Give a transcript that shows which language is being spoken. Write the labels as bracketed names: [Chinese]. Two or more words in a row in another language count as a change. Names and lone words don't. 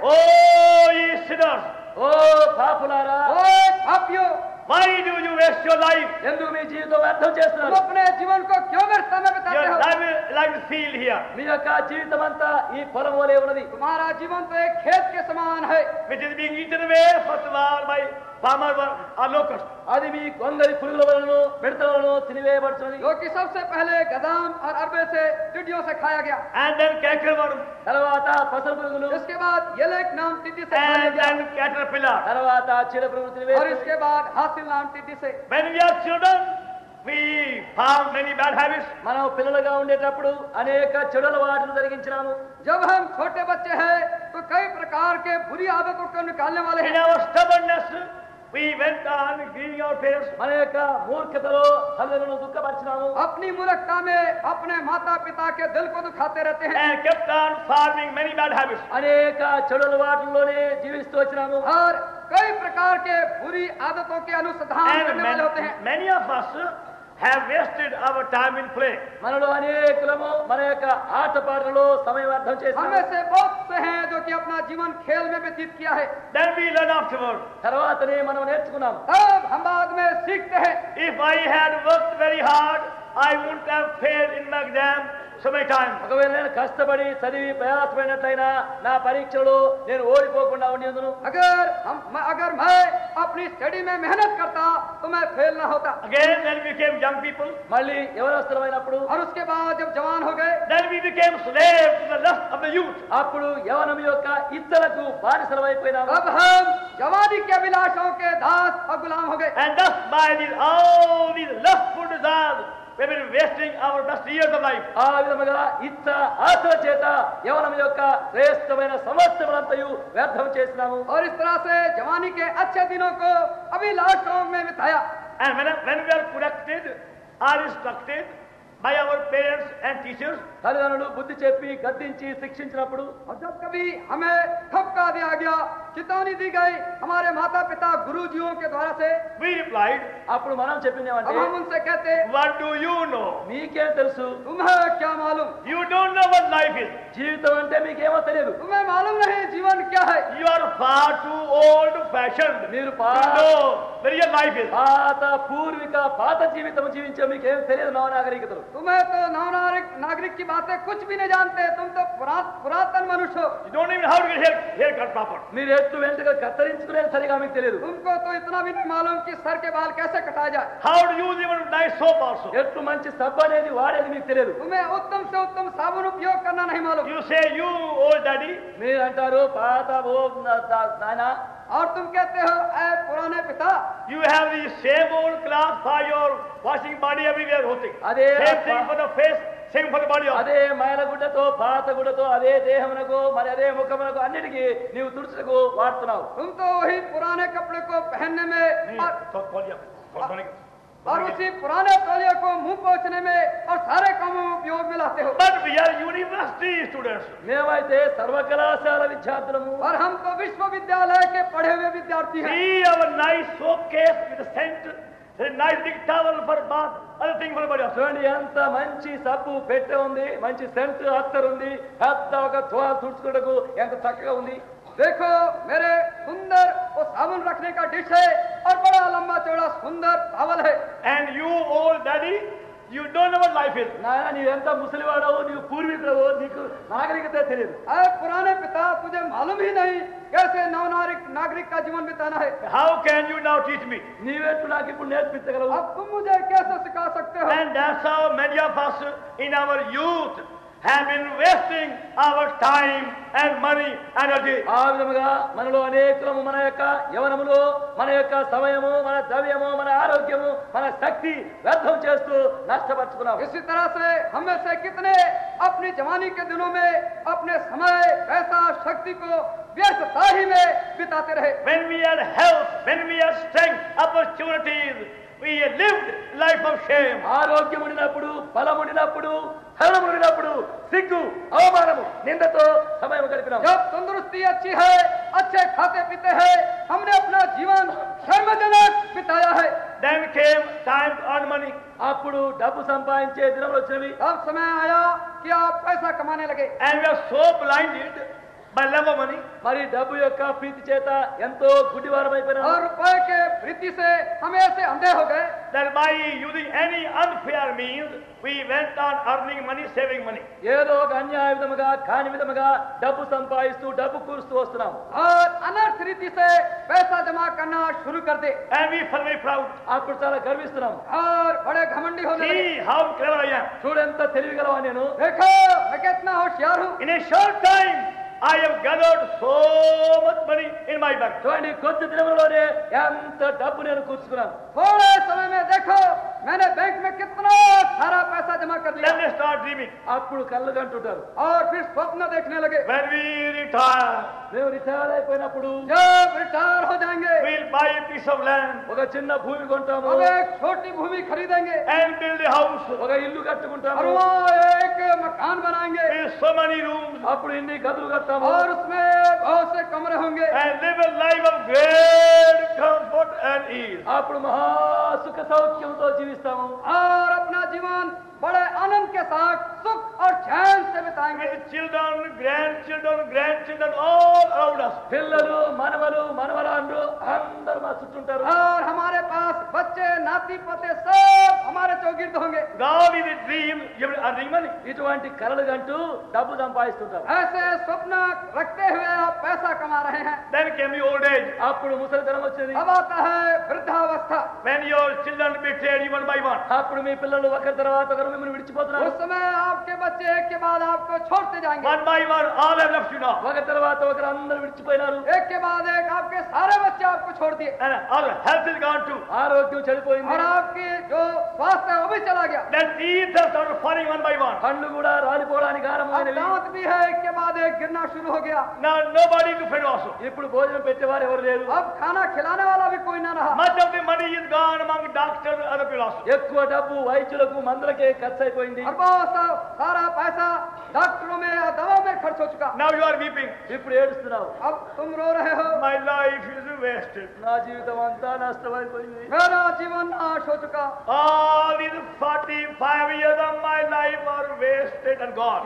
[English] oh ye sinners, [Telugu] ఓ పాపులారా, [Hindi] ओए पापियों, [English] why do you waste your life? [Telugu] ఎందుకు మీ జీవితం వ్యర్థం [Hindi] तुम [Telugu] చేస్తున్నారు? [Hindi] अपने जीवन को क्यों व्यर्थ में बिताते [English] Your [Hindi] हो. [English] life is like the field here, [Telugu] మీ యొక్క జీవితం అంతా ఈ పొలం వలె ఉన్నది. [Hindi] तुम्हारा जीवन तो एक खेत के समान है. [English] which is being eaten away first of all by palmer worm or locust. [Telugu] అది మీ గొంగలి పురుగుల వలన మిడతల వలన తినివేయబడుతున్నది. [Hindi] जो कि सबसे पहले गदाम और अरबे से टिड्डियों से खाया गया. [English] And then cankerworm, [Telugu] తర్వాత పసల పురుగులు, [Hindi] इसके बाद येलेक नाम टिड्डी से खाया [English] and [Hindi] गया. [English] then caterpillar. [Telugu] తర్వాత చీడ పురుగులు [Hindi] और [Telugu] తినివేసినవి. [Hindi] इसके बाद हासिल नाम टिड्डी से. [English] When we are children, we found many bad habits. [Telugu] మనం పిల్లలుగా ఉండేటప్పుడు అనేక చెడు అలవాట్లు జరిగించినాము. [Hindi] जब हम छोटे बच्चे हैं तो कई प्रकार के बुरी आदतों को निकालने वाले [English] In [Hindi] हैं. [English] our stubbornness, we went on grieving our parents. [Telugu] మన యొక్క మూర్ఖతలో తల్లులను దుఃఖపరిచినాము. [Hindi] अपनी मूर्खता में अपने माता पिता के दिल को दुखाते रहते हैं. [English] And kept on forming many bad habits. [Telugu] అనేక చెడు అలవాట్లలోనే జీవిస్తూ వచ్చినాము. [Hindi] और कई प्रकार के बुरी आदतों के अनुसंधान [English] And [Hindi] करने वाले होते हैं. [English] many of us have wasted our time in play. [Telugu] మనలో అనేకులము మన యొక్క ఆటపాటలలో సమయం వ్యర్థం [Hindi] हमें [Telugu] చేస్తాము. [Hindi] से बहुत से हैं जो कि अपना जीवन खेल में व्यतीत किया है. [English] Then we learn afterward. [Telugu] తర్వాతనే మనం నేర్చుకున్నాం. [Hindi] तब हम बाद में सीखते हैं. [English] If I had worked very hard, I wouldn't have failed in my exam so many times. [Telugu] ఒకవేళ నేను కష్టపడి చదివి ప్రయాసపడినట్లయినా నా పరీక్షలో నేను ఓడిపోకుండా ఉండేందును. [Hindi] अगर मैं अपनी स्टडी में मेहनत करता तो मैं फेल ना होता. [English] Again, then we became young people. [Telugu] మళ్ళీ యవనస్తులమైనప్పుడు, [Hindi] और उसके बाद जब जवान हो गए [English] Then we became slaves to the lust of the youth. [Telugu] అప్పుడు యవనం యొక్క ఇద్దలకు బానిసలమైపోయినాము. [Hindi] अब हम जवानी के अभिलाषों के दास और गुलाम हो गए. [English] And thus by all these lustful desires, we have been wasting our best years of life. [Telugu] ఆ విధముగా ఇచ్చ ఆశల చేత యవనం యొక్క శ్రేష్టమైన సంవత్సరములంతయు వ్యర్థం చేసినాము. [Hindi] और इस तरह से जवानी के अच्छे दिनों को अभिलाषों में बिताया. [English] And when we are corrected or instructed by our parents and teachers, [Telugu] తల్లిదండ్రులు బుద్ధి చెప్పి గద్దించి శిక్షించినప్పుడు, [Hindi] और जब कभी हमें ठपका दिया गया, चेतावनी दी गई हमारे माता पिता गुरुजियों के द्वारा से, [English] we replied, [Telugu] అప్పుడు మనం [Hindi] अब [Telugu] చెప్పిందేమంటే, [Hindi] हम उनसे कहते, [English] what do you know? [Telugu] మీకేం తెలుసు? [Hindi] तुम्हें क्या मालूम. [English] You don't know what life is. [Telugu] జీవితం అంటే మీకేమో తెలియదు. [Hindi] तुम्हें मालूम नहीं जीवन क्या है. [English] You are far too old fashioned. [Telugu] మీరు [English] You know where your life is. [Telugu] పాత పూర్విక పాత జీవితం జీవించే మీకేం తెలియదు నవ నాగరికతలు. [Hindi] तुम्हें तो नागरिक की बातें कुछ भी नहीं जानते, तुम तो पुरातन मनुष्य हो. [English] You don't even know how to get hair cut proper. [Telugu] మీరు ఎత్తు వెంటగా కత్తిరించుకునేది సరిగా మీకు తెలియదు. [Hindi] तुमको तो इतना भी नहीं मालूम कि सर के बाल कैसे कटाया जाए. [English] How to use even nice soap also. [Telugu] ఎత్తు మంచి సబ్బు అనేది వాడేది మీకు తెలియదు. [Hindi] तुम्हें उत्तम से उत्तम साबुन उपयोग करना नहीं मालूम. [English] You say, you old daddy, [Telugu] మీరు అంటారు పాత ఓ నాయన, [Hindi] और तुम कहते हो ऐ पुराने पिता, [English] you have the same old cloth for your washing body everywhere holding. [Telugu] అదే [English] Same thing for the face, same for the body also. [Telugu] అదే మైల గుడ్డతో పాత గుడ్డతో అదే దేహమునకు మరి అదే ముఖమునకు అన్నిటికీ నీవు తుడుచుటకు వాడుతున్నావు. [Hindi] तुम तो वही पुराने कपड़े को पहनने में और उसी पुराने तौलिया को मुंह पोंछने में और सारे कामों में उपयोग में लाते हो. [English] But we are university students. [Telugu] మేమైతే సర్వకళాశాల విద్యార్థులము. [Hindi] और हम तो विश्वविद्यालय के पढ़े हुए विद्यार्थी हैं. [English] See our nice soap case with a scent, a nice big towel for bath, other thing for the body also. [Telugu] చూడండి ఎంత మంచి సబ్బు పెట్టె ఉంది, మంచి సెంట్ అత్తర్ ఉంది, పెద్ద ఒక తువాలు తుడుచుకోవడానికి ఎంత చక్కగా ఉంది. [Hindi] देखो मेरे सुंदर वो साबुन रखने का डिश है और बड़ा लंबा चौड़ा सुंदर टॉवल है. [English] And you old daddy, you don't know what life is. [Telugu] నాయన నీవెంత ముసలివాడవు, నీవు పూర్వీకుడవు, నీకు నాగరికత తెలియదు. [Hindi] ऐ पुराने पिता, तुझे मालूम ही नहीं कैसे नागरिक का जीवन बिताना है. [English] How can you now teach me? [Telugu] నీవెట్టు నాకు ఇప్పుడు నేర్పించగలవు. [Hindi] अब तुम मुझे कैसे सिखा सकते हो. [English] And that's how many of us in our youth have been wasting our time and money, energy. [Telugu] ఆ విధముగా మనలో అనేకులము మన యొక్క యవనములో మన యొక్క సమయము, మన ద్రవ్యము, మన ఆరోగ్యము, మన శక్తి వ్యర్థం చేస్తూ నష్టపరుచుకున్నాం. [Hindi] इसी तरह से हम में से कितने अपनी जवानी के दिनों में अपने समय, पैसा, शक्ति को व्यर्थता ही में बिताते रहे. [English] When we had health, when we had strength, opportunities, we lived life of shame. [Telugu] ఆరోగ్యం ఉండినప్పుడు, బలం ఉండినప్పుడు, ధనం ఉండినప్పుడు సిగ్గు, అవమానము, నిందతో సమయం గడిపినాం. [Hindi] जब तंदुरुस्ती अच्छी है, अच्छे खाते पीते हैं, हमने अपना जीवन शर्मजनक बिताया है. [English] Then came time to earn money. [Telugu] అప్పుడు డబ్బు సంపాదించే దినములు వచ్చినవి. [Hindi] अब समय आया कि आप पैसा कमाने लगे. [English] And we are so blinded by love of money. [Telugu] మరి డబ్బు యొక్క ప్రీతి చేత ఎంతో గుడ్డివారం అయిపోయినాం. [Hindi] और रुपए के प्रीति से हम ऐसे अंधे हो गए [English] That by using any unfair means, we went on earning money, saving money. [Telugu] ఏదో ఒక అన్యాయ విధముగా కాని విధముగా డబ్బు సంపాదిస్తూ డబ్బు కూరుస్తూ వస్తున్నాం. [Hindi] और अनर्थ रीति से पैसा जमा करना शुरू कर दे [English] And we felt very proud. [Telugu] అప్పుడు చాలా గర్విస్తున్నాం. [Hindi] और बड़े घमंडी होने लगे. [English] See how clever I am. [Telugu] చూడెంత తెలివిగలవా నేను. [Hindi] देखो मैं कितना होशियार हूँ. [English] In a short time, I have gathered so much money in my bank. [Telugu] చూడండి కొద్ది దినములలోనే ఎంత డబ్బు నేను కూర్చుకున్నాను. [Hindi] थोड़े समय में देखो मैंने बैंक में कितना सारा पैसा जमा कर [English] Then [Hindi] दिया. [English] they start dreaming. [Telugu] అప్పుడు కళ్ళు కంటుంటారు. [Hindi] और फिर स्वप्न देखने लगे. [English] When we retire, [Telugu] మేము రిటైర్ అయిపోయినప్పుడు [Hindi] जब रिटायर हो जाएंगे [English] we'll buy a piece of land [Telugu] ఒక చిన్న భూమి కొంటాము, [Hindi] अब एक छोटी भूमि खरीदेंगे [English] and build a house [Telugu] ఒక ఇల్లు కట్టుకుంటాము, [Hindi] और वहाँ एक मकान बनाएंगे [English] with so many rooms, [Telugu] అప్పుడు ఇన్ని గదులు కట్టాము, [Hindi] और उसमें बहुत से कमरे होंगे [English] and live a life of great comfort and ease. [Telugu] అప్పుడు మహా సుఖ సౌఖ్యంతో జీవిస్తాము. [Hindi] और अपना जीवन बड़े आनंद के साथ सुख और चैन से बिताएंगे. [English] With children, grandchildren all around us. [Telugu] పిల్లలు, మనవలు, మనవరాండ్రు అందరూ మా చుట్టూంటారు. [Hindi] और हमारे पास बच्चे नाती पोते सब हमारे चौगिर्द होंगे. [English] God is a dream, you will earning money. [Telugu] ఇటువంటి కలలు గంటూ డబ్బు సంపాదిస్తుంటారు. [Hindi] ऐसे स्वप्न रखते हुए आप पैसा कमा रहे हैं. [English] Then came the old age, [Telugu] అప్పుడు ముసలితనం వచ్చేది. [Hindi] अब आता है वृद्धावस्था. [English] when your children betrayed you one by one. [Telugu] అప్పుడు మీ పిల్లలు ఒకరి తర్వాత ఒకరు మిమ్మల్ని విడిచిపోతున్నారు. [Hindi] उस समय आपके बच्चे एक के बाद आपको छोड़ते जाएंगे. [English] One by one, all have left you now. [Telugu] ఒకరి తర్వాత ఒకరు అందరూ విడిచిపోయినారు. [Hindi] एक के बाद एक आपके सारे बच्चे आपको छोड़ दिए [English] And all health is gone too. [Telugu] ఆరోగ్యం చెడిపోయింది. [Hindi] और आपकी जो स्वास्थ्य है वो भी चला गया. [English] Then teeth have started falling one by one. [Telugu] కళ్ళు కూడా రాలిపోవడానికి [Hindi] अब [Telugu] ఆరంభమైనవి. [Hindi] दांत भी है एक के बाद एक गिरना शुरू हो गया. [English] Now nobody to feed also. [Telugu] ఇప్పుడు భోజనం పెట్టేవారు ఎవరు లేరు. [Hindi] अब खाना खिलाने वाला भी कोई ना रहा. [English] Much of the money is gone among doctors and other people also. [Telugu] ఎక్కువ డబ్బు వైద్యులకు మందులకే ఖర్చు అయిపోయింది. [Hindi] और बहुत सारा पैसा डॉक्टरों में या दवा में खर्च हो चुका. [English] Now you are weeping. [Telugu] ఇప్పుడు ఏడుస్తున్నావు. [Hindi] अब तुम रो रहे हो. [English] My life is wasted. [Telugu] నా జీవితం అంతా నష్టమైపోయింది. [Hindi] मेरा जीवन नाश हो चुका. [English] All these 45 years of my life are wasted and gone.